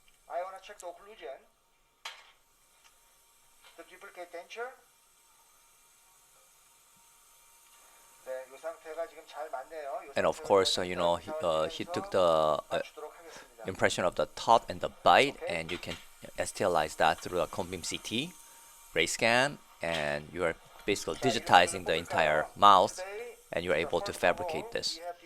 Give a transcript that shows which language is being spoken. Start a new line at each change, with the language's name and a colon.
English: I want to check the occlusion, the duplicate denture.
Korean: 네, 이 상태가 지금 잘 맞네요.
English: And of course, he took the impression of the top and the bite, and you can STLize that through a cone beam CT, ray scan, and you are basically digitizing the entire mouth, and you're able to fabricate this.